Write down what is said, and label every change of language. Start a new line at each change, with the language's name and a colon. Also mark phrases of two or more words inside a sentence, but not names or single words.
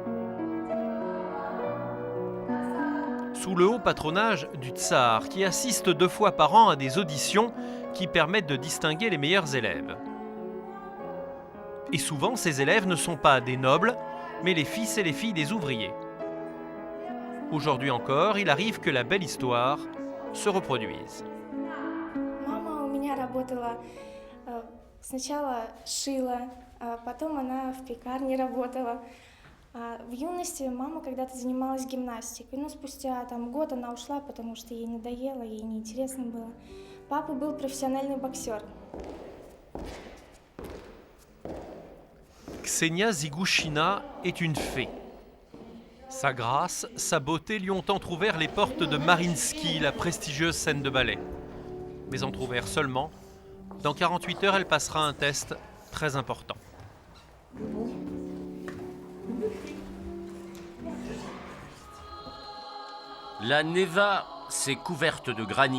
French: Sous le haut patronage du tsar, qui assiste 2 fois par an à des auditions qui permettent de distinguer les meilleurs élèves. Et souvent, ces élèves ne sont pas des nobles, mais les fils et les filles des ouvriers. Aujourd'hui encore, il arrive que la belle histoire se reproduise.
Russian: Мама у меня работала, сначала шила, потом она в пекарне работала. В юности мама когда-то занималась гимнастикой, но спустя год она ушла, потому что ей надоело, ей неинтересно было. Папа был профессиональный боксер.
French: Ksenia Zigushina est une fée. Sa grâce, sa beauté lui ont entrouvert les portes de Mariinsky, la prestigieuse scène de ballet. Mais entrouvert seulement, dans 48 heures, elle passera un test très important. La Neva s'est couverte de granit.